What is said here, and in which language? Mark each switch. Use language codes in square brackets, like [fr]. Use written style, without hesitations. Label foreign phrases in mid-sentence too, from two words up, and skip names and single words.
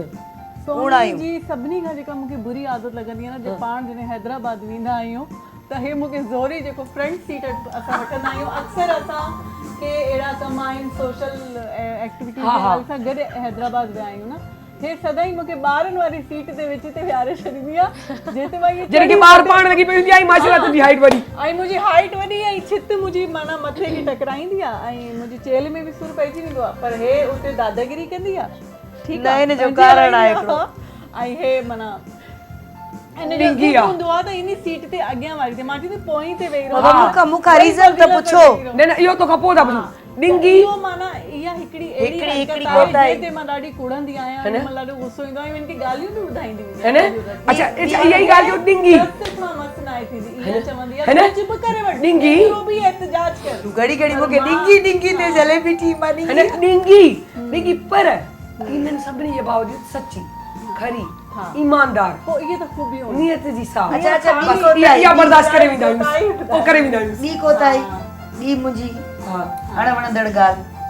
[sd] सोनी जी सभिनी खां जेका मूंखे बुरी आदत लॻंदी आहे न जो पाण जॾहिं हैदराबाद वेंदा आहियूं त हे मूंखे ज़ोरी जेको फ्रंट सीट असां वठंदा आहियूं अक्सर असां के अहिड़ा कम आहिनि [en] social activity [sd] सां गॾु हैदराबाद विया आहियूं न हे सदाई मूंखे ॿारनि वारी सीट ते विच ते विहारे छॾींदी आहे जिते मां इहे जॾहिं ॿार पाण लॻी पई हूंदी आहे माशाल्लाह तुंहिंजी हाइट वॾी ऐं मुंहिंजी हाइट वॾी ऐं छित मुंहिंजी माना मथे खे टकराईंदी आहे ऐं मुंहिंजी चेल में बि सूर पइजी वेंदो आहे पर हे उते दादागिरी कंदी आहे ठीकु आहे हिन जो कारण आहे ऐं हे माना डिंगी हूंदो आहे त इन सीट ते अॻियां वारी ते मां चई पोइ ते वेही रहो मूंखां रीज़न त पुछो न इहो तोखां पोइ था पुछूं डिंगी इहो माना इहा हिकिड़ी कोता आहे ते मां ॾाढी कुड़ंदी आहियां ऐं मां ॾाढो गुस्सो ईंदो आहे इनकी ॻाल्हियूं बि ॿुधाईंदी है न अच्छा इहा ई ॻाल्हि जो डिंगी मां मस्त न आहे थींदी इहा चवंदी आहे चुप करे वठ डिंगी [ur] وہ بھی احتجاج کر [sd] तूं घड़ी घड़ी मूंखे डिंगी डिंगी ते जलेबी थी मां है न डिंगी पर इन्हनि सभिनी जे बावजूद सची खरी ईमानदार पोइ इहे त ख़ूबियूं नियत जी साफ़ अच्छा अच्छा ॿी इहा कोताही बर्दाश्त करे वेंदा आहियूं पोइ करे वेंदा आहियूं ॿी कोताही ॿी मुंहिंजी हाणे वणंदड़ ॻाल्हि